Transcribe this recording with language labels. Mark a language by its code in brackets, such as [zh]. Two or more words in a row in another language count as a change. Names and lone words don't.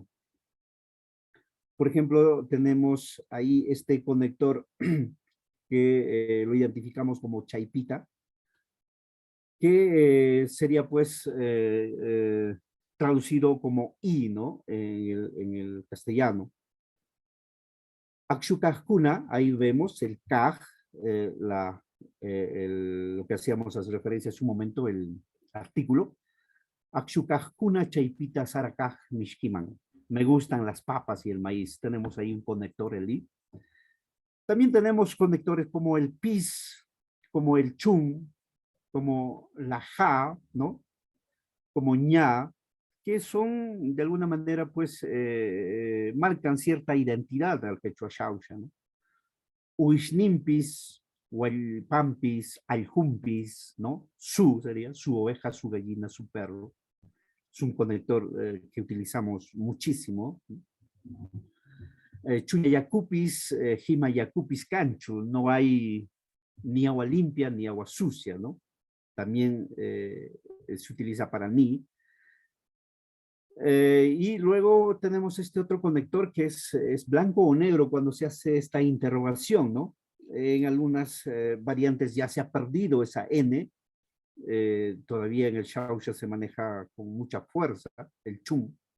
[es] Por ejemplo, tenemos ahí este conector que lo identificamos como chaipita, que sería pues traducido como i, ¿no? En el castellano. Akshukajkuna, ahí vemos el kaj, lo que hacíamos hace referencia hace un momento, el artículo. [qu] Akshukajkuna chaipita sarakaj mishkiman. [es] Me gustan las papas y el maíz. Tenemos ahí un conector, el i. También tenemos conectores como el pis, como el chun, como la ja, ¿no? Como ña, que son de alguna manera, pues, marcan cierta identidad al quechua xauxa, ¿no? [qu] Uishnimpis, Hualpampis, Aljumpis, [es] ¿no? Su sería, su oveja, su gallina, su perro. Es un conector que utilizamos muchísimo. [qu] Chuyayacupis, Jimayacupis canchu, [es] no hay ni agua limpia ni agua sucia, ¿no? También se utiliza para ni. Y luego tenemos este otro conector que es blanco o negro cuando se hace esta interrogación, ¿no? En algunas variantes ya se ha perdido esa N, todavía en el xauxa se maneja con mucha fuerza, el chum.